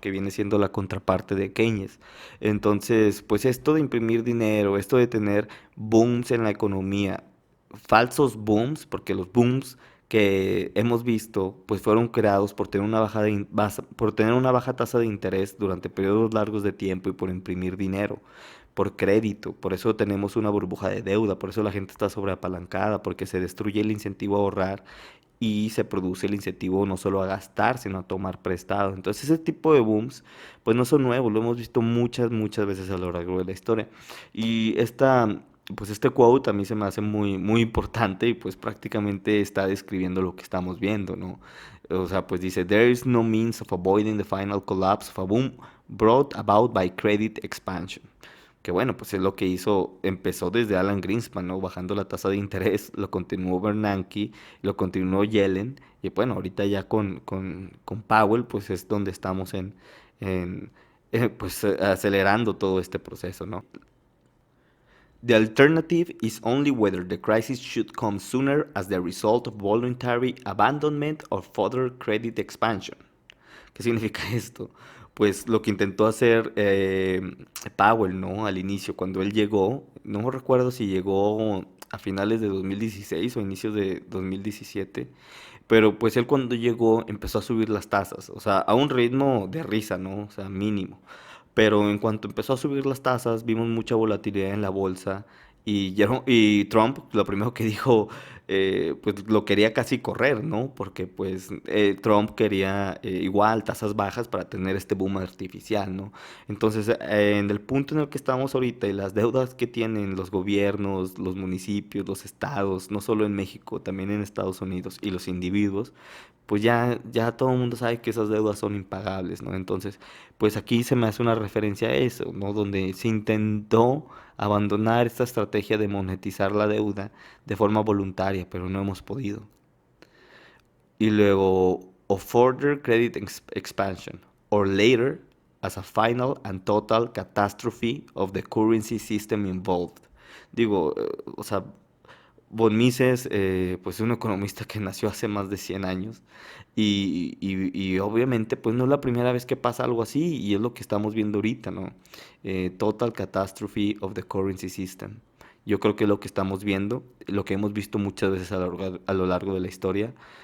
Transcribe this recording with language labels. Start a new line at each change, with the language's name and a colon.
Spanish: Que viene siendo la contraparte de Keynes. Entonces, pues, esto de imprimir dinero, esto de tener booms en la economía, falsos booms, porque los booms que hemos visto, pues, fueron creados por tener por tener una baja tasa de interés durante periodos largos de tiempo y por imprimir dinero por crédito, por eso tenemos una burbuja de deuda, por eso la gente está sobreapalancada, porque se destruye el incentivo a ahorrar y se produce el incentivo no solo a gastar, sino a tomar prestado. Entonces ese tipo de booms, pues no son nuevos, lo hemos visto muchas, muchas veces a lo largo de la historia. Y pues este quote a mí se me hace muy, muy importante y pues prácticamente está describiendo lo que estamos viendo, ¿no? O sea, pues dice,
English: there is no means of avoiding the final collapse of a boom brought about by credit expansion.
Spanish: Que bueno, pues es lo que hizo, empezó desde Alan Greenspan, ¿no? Bajando la tasa de interés, lo continuó Bernanke, lo continuó Yellen, y bueno, ahorita ya con Powell, pues es donde estamos en pues acelerando todo este proceso, ¿no?
English: The alternative is only whether the crisis should come sooner as the result of voluntary abandonment or further credit expansion.
Spanish: ¿Qué significa esto? Pues lo que intentó hacer Powell, ¿no? Al inicio, cuando él llegó, no recuerdo si llegó a finales de 2016 o inicios de 2017, pero pues él cuando llegó empezó a subir las tasas, o sea, a un ritmo de risa, ¿no? O sea, mínimo. Pero en cuanto empezó a subir las tasas, vimos mucha volatilidad en la bolsa y Trump lo primero que dijo, pues lo quería casi correr, ¿no? Porque pues Trump quería igual tasas bajas para tener este boom artificial, ¿no? Entonces, en el punto en el que estamos ahorita y las deudas que tienen los gobiernos, los municipios, los estados, no solo en México, también en Estados Unidos y los individuos, pues ya todo el mundo sabe que esas deudas son impagables, ¿no? Entonces, pues aquí se me hace una referencia a eso, ¿no? Donde se intentó abandonar esta estrategia de monetizar la deuda de forma voluntaria, pero no hemos podido. Y luego, o
English: further credit expansion, or later, as a final and total catastrophe of the currency system involved.
Spanish: Digo, o sea, Von Mises, pues es un economista que nació hace más de 100 años y obviamente pues no es la primera vez que pasa algo así y es lo que estamos viendo ahorita, ¿no?
English: Total catastrophe of the currency system.
Spanish: Yo creo que es lo que estamos viendo, lo que hemos visto muchas veces a lo largo de la historia.